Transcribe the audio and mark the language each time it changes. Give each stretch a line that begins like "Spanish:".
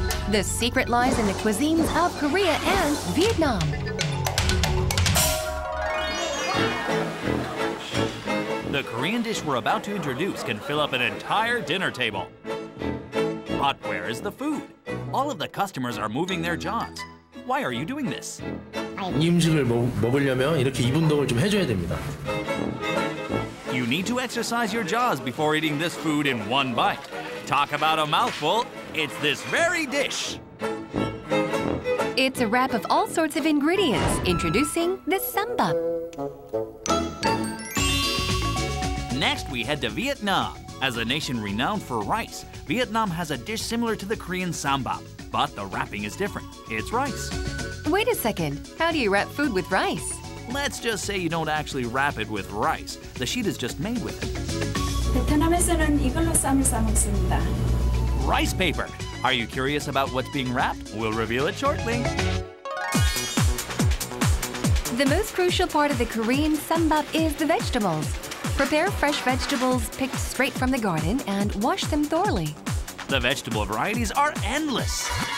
English: The secret lies in the cuisines of Korea and Vietnam. The Korean dish we're about to introduce can fill up an entire dinner table. But where is the food? All of the customers are moving their jaws. Why are you doing this?
Korean: 이 음식을 먹으려면 이렇게 2분동을 좀 해줘야 됩니다.
English: You need to exercise your jaws before eating this food in one bite. Talk about a mouthful, it's this very dish. It's a wrap of all sorts of ingredients. Introducing the Ssambap. Next, we head to Vietnam. As a nation renowned for rice, Vietnam has a dish similar to the Korean Ssambap, but the wrapping is different. It's rice. Wait a second. How do you wrap food with rice? Let's just say you don't actually wrap it with rice. The sheet is just made with it.
Korean: 베트남에서는 이걸로 쌈을 싸 먹습니다.
English: Rice paper. Are you curious about what's being wrapped? We'll reveal it shortly. The most crucial part of the Korean Ssambap is the vegetables. Prepare fresh vegetables picked straight from the garden and wash them thoroughly. The vegetable varieties are endless.